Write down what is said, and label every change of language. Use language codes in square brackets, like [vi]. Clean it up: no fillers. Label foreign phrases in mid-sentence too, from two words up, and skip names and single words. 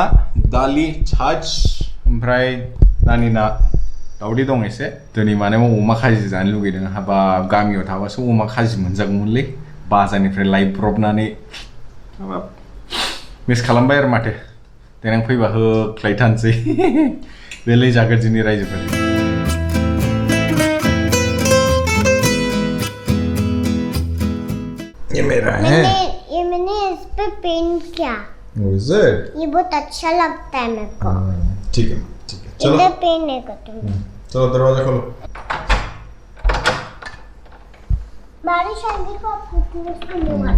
[brx] दालि छाछ ओमफ्राय नानिना दावदै दं एसे दिनै माने अमा खाजि जानो लुगैदों हाबाब गामियाव थाबासो अमा खाजि मोनजागौमोनलै बाजारनिफ्राय लायब्रबनानै हाबाब मिस खालामबाय आरो माथो देनां फैबा होख्लायथारनोसै बेलाय जागोन जोंनि रायजोफोर [hi] ये मेरा है मैंने इस पे पेंट किया ये बहुत अच्छा लगता है मेरे को ठीक है चलो इधर पेंट नहीं करती चलो दरवाजा खोलो बारिश आएगी तो आप उसको मारेंगे